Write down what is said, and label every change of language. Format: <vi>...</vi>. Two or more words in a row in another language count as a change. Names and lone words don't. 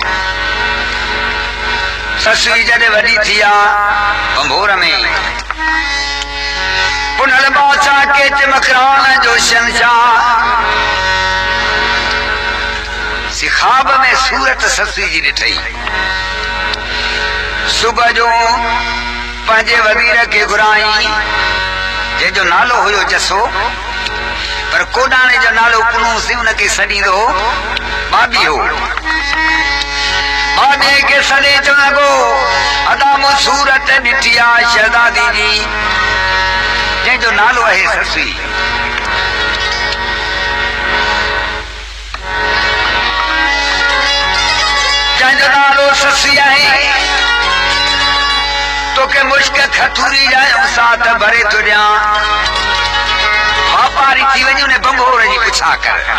<sd>ससुई जॾहिं वॾी थी आहे बंभोर में, पुनल बादशाह केच मकरान जो शहंशाह, ख़्वाब में सूरत ससुई जी ॾिठई। सुबुह जो पंहिंजे वज़ीर खे घुराई, जंहिंजो नालो हुयो जसो, पर कोडाणे जो नालो पुनूसी हुनखे सॾींदो बाबी हो। बाबे खे सॾे चवण लॻो, अदामो सूरत ॾिठी आहे शहज़ादी जी, जंहिंजो नालो आहे ससुई। जंहिंजो नालो ससुई आहे, तोखे मुश्क खथूरी जा साथ भरे थो ॾियां, वापारी थी वञी उन बंभोर जी पुछा कर।</sd>